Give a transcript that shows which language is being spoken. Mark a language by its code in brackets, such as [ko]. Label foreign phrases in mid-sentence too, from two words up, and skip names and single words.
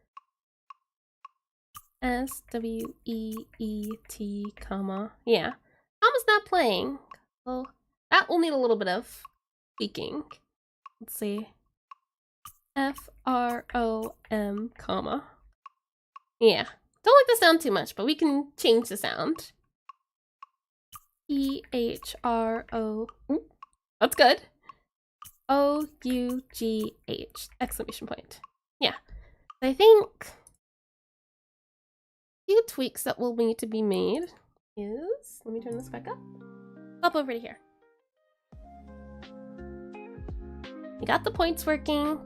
[en] S-W-E-E-T, comma. Yeah. Comma's not playing. So that will need a little bit of tweaking. Let's see. F-R-O-M, comma. Yeah. Don't like the sound too much, but we can change the sound. E-H-R-O. That's good. O-U-G-H, exclamation point. Yeah. I think a few tweaks that will need to be made is, let me turn this back up. Pop over to here. We got the points working.